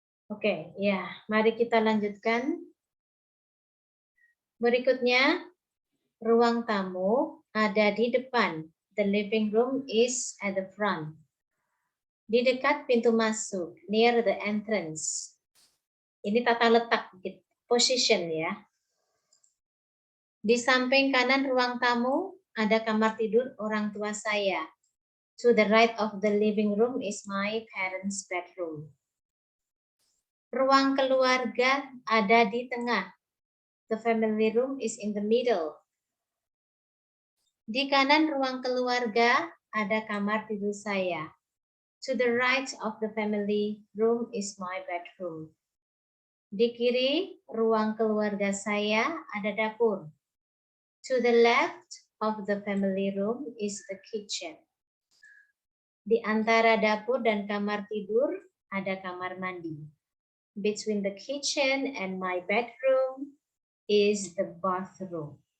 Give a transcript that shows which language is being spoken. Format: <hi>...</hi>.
<id>Oke, ya, mari kita lanjutkan. Berikutnya, ruang tamu ada di depan.</id> <en>The living room is at the front.</en> <id>Di dekat pintu masuk,</id> <en>near the entrance.</en> <id>Ini tata letak, position ya. Di samping kanan ruang tamu, ada kamar tidur orang tua saya.</id> <en>To the right of the living room is my parents' bedroom.</en> <id>Ruang keluarga ada di tengah.</id> <en>The family room is in the middle.</en> <id>Di kanan ruang keluarga ada kamar tidur saya.</id> <en>To the right of the family room is my bedroom.</en> <id>Di kiri ruang keluarga saya ada dapur.</id> <en>To the left of the family room is the kitchen.</en> <id>Di antara dapur dan kamar tidur ada kamar mandi.</id> <en>Between the kitchen and my bedroom is the bathroom.</en>